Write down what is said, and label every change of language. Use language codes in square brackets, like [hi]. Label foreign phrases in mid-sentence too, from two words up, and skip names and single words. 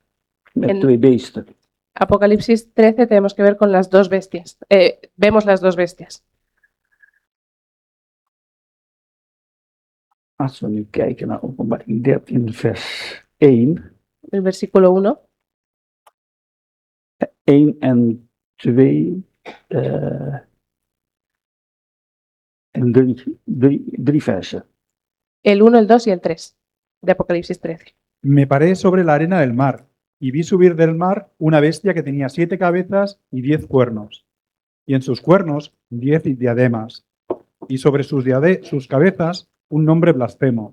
[nl] Met 2 beesten. [es] Apocalipsis 13 tenemos que ver con las 2 bestias. Vemos las 2 bestias. [nl] Als we nu kijken naar Openbaring 13 vers 1. [es] El versículo 1. [nl] 1 en 2 en 3 versen. [es] El 1, el 2 y el 3 de Apocalipsis 13. Me paré sobre la arena del mar y vi subir del mar una bestia que tenía 7 cabezas y 10 cuernos, y en sus cuernos 10 diademas, y sobre sus cabezas un nombre blasfemo.